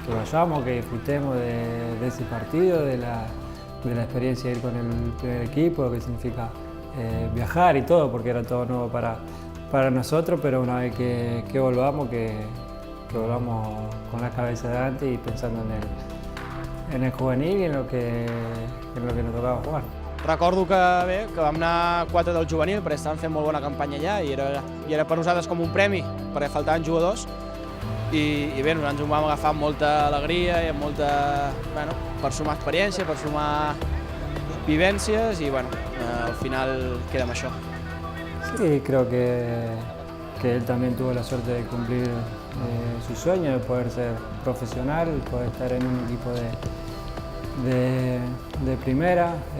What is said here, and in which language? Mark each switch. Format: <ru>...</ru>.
<es>Que vayamos, que disfrutemos de ese partido, de la experiencia de ir con el primer equipo, lo que significa viajar y todo, porque era todo nuevo para nosotros, pero una vez que volvamos, que volvamos con la cabeza delante y pensando en el juvenil i en lo que nos tocava jugar.</es> <ca>Recordo que vam anar 4 del juvenil perquè estàvem fent molt bona campanya allà i era per nosaltres com un premi perquè faltaven jugadors i bé, ens ho vam agafar amb molta alegria i amb molta, bueno, per sumar experiència, per sumar vivències i bueno, al final queda amb això.</ca> <es>Sí, creo que él también tuvo la suerte de cumplir su sueño, de poder ser profesional, poder estar en un equipo de primera.</es>